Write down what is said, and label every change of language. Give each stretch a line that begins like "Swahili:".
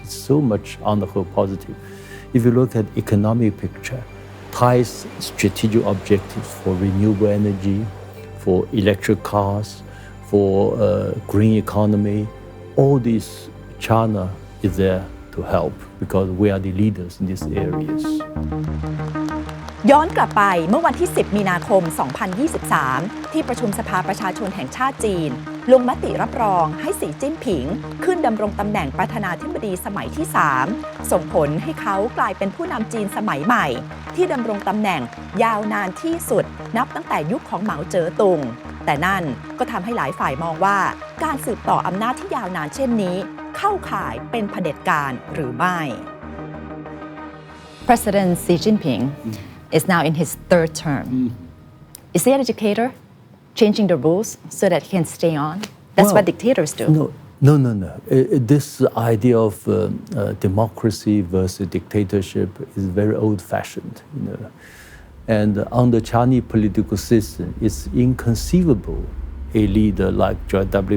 English: It's so much on the whole positive. If you look at economic picture, Thai's strategic objectives for renewable energy, for electric cars, for green economy, all this China is there to help because we are the leaders in these areas.
Thai: ย้อนกลับไปเมื่อวันที่ 10 มีนาคม 2023 ที่ประชุมสภาประชาชนแห่งชาติจีนลงมติรับรองให้สีจิ้นผิงขึ้นดำรงตำแหน่งประธานาธิบดีสมัยที่ 3 ส่งผลให้เขากลายเป็นผู้นำจีนสมัยใหม่ ที่ดำรงตำแหน่งยาวนานที่สุดนับตั้งแต่ยุคของเหมาเจ๋อตุงแต่นั่นก็ทำให้หลายฝ่ายมองว่าการสืบต่ออำนาจที่ยาวนานเช่นนี้เข้าข่ายเป็นเผด็จการหรือไม่
English: President Xi Jinping is now in his third term. Is he an educator, changing the rules so that he can stay on? That's what dictators do. No. This idea of democracy versus dictatorship is very old-fashioned, And under Chinese political system, it's inconceivable a leader like George W.